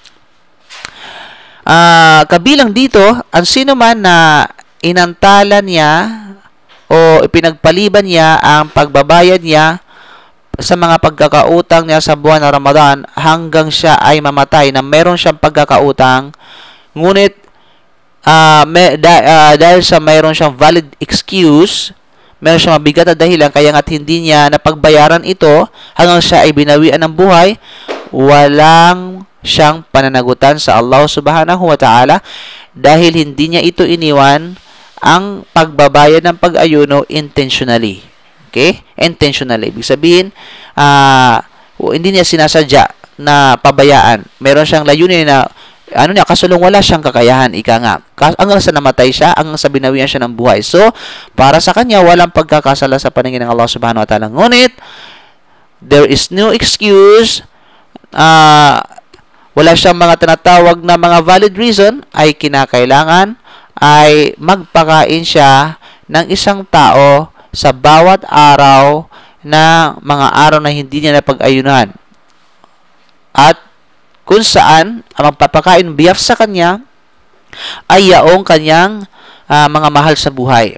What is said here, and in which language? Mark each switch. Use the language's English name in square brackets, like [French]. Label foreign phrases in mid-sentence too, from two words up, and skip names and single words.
[Filipino] Kabilang dito, ang sino man na inantala niya o ipinagpaliban niya ang pagbabayad niya sa mga pagkakautang niya sa buwan ng Ramadan hanggang siya ay mamatay na meron siyang pagkakautang, ngunit dahil sa mayroon siyang [English] valid excuse, [Filipino] meron siyang mabigat na dahilan kaya nga't hindi niya napagbayaran ito hanggang siya ay binawian ng buhay, walang siyang pananagutan sa Allah [Arabic] سبحانه وتعالى [Filipino] dahil hindi niya ito iniwan ang pagbabayad ng pag-ayuno intentionally. [English] Okay? Intentionally. [Filipino] Ibig sabihin, hindi niya sinasadya na pabayaan. Meron siyang layunin na kasulong wala siyang kakayahan, ika nga. Hanggang sa namatay siya, hanggang sa binawian siya ng buhay. So, para sa kanya, walang pagkakasala sa paningin ng Allah [Arabic] سبحانه وتعالى. [Filipino] Ngunit, [English] there is no excuse, [Filipino] wala siyang mga tinatawag na mga [English] valid reason, [Filipino] ay kinakailangan ay magpakain siya ng isang tao sa bawat araw na mga araw na hindi niya napag-ayunan. At kung saan ang magpapakain biyaf sa kanya ay yaong kanyang mga mahal sa buhay.